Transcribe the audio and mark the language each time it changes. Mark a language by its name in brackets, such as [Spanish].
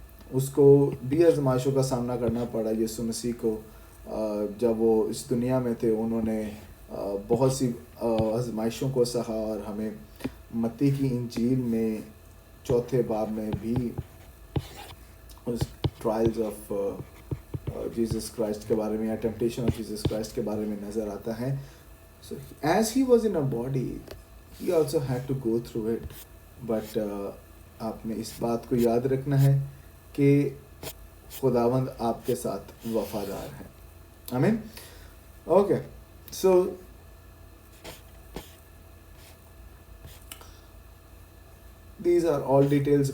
[Urdu] اس کو بھی آزمائشوں کا سامنا کرنا پڑا. یسوع مسیح کو جب وہ اس دنیا میں تھے انہوں نے بہت سی آزمائشوں کو سہا اور ہمیں متی کی انجیل میں 4 باب میں بھی اس ٹرائلز آف جیسس کرائسٹ کے بارے میں یا ٹیمپٹیشن آف جیسس کرائسٹ کے بارے میں نظر آتا ہے. [English] So as he was in a body, he also had to go through it. [Urdu] But آپ نے اس بات کو یاد رکھنا ہے کہ خداوند آپ کے ساتھ وفادار ہے. آمین. [English] Okay so these are all details.